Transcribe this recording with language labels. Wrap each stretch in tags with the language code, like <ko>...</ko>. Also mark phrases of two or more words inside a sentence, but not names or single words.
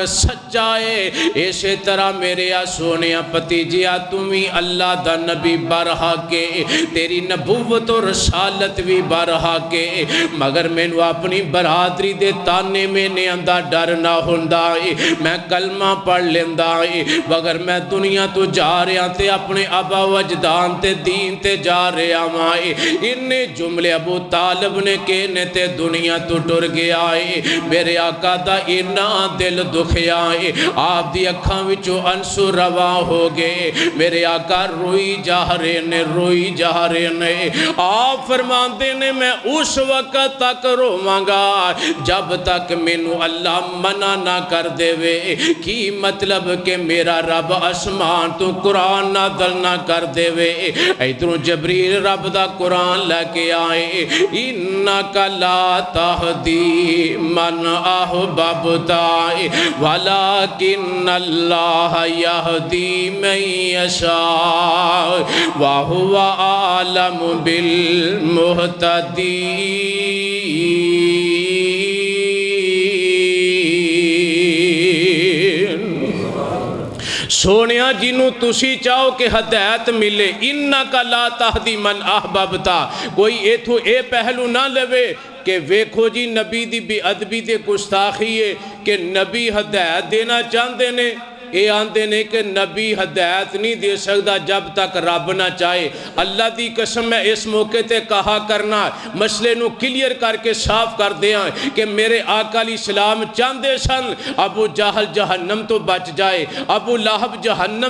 <pa>سچا ہے اسی طرح میرے سونیا پتیجیا تمہیں اللہ دا نبی برحق ہے تیری نبوت و رسالت بھی برحق ہے مگر میں نو اپنی برادری دے تانے میں نے اندہ ڈر نہ ہوندا میں کلمہ پڑھ لیندہ مگر میں دنیا تو جا رہا تے اپنے ابا و اجداد تے دین تے جا رہا مائے انہیں جملے ابو طالب نے کہنے تے دنیا تو ٹر گیا میرے آقا دا اینا دل دکھیا آپ دی اکھاں وچوں انسو روا ہو گئے میرے آقا روئی جا رہے نے آپ فرماندے نے میں اس وقت تک روواں گا جب تک مینوں اللہ منع نہ کر دے وے کی مطلب کہ میرا رب آسمان تو قرآن نازل نہ کر دے وے ادھروں جبریل رب دا قرآن لے کے آئے</pa> <ar>انکا لا تہدی من احببتا ولکن اللہ یہدی من یشاء وہو اعلم بالمہتدین</ar> <pa>سونیا جنوں تسی چاہو کہ ہدایت ملے</pa> <ar>انکا لا تہدی من احببتا</ar> <pa>کوئی ایتھو اے پہلو نہ لوے کہ ویکھو جی نبی دی بے ادبی دے گستاخی ہے کہ نبی ہدایت دینا چاہندے نے اے آندے نے کہ نبی ہدایت نہیں دے سکتا جب تک رب نہ چاہے اللہ دی قسم میں اس موقع تے کہا کرنا مسئلے نو کلیئر کر کے صاف کر دیا کہ میرے آقا علیہ السلام چاندے سن ابو جہل جہنم تو بچ جائے ابو لہب جہنم</pa>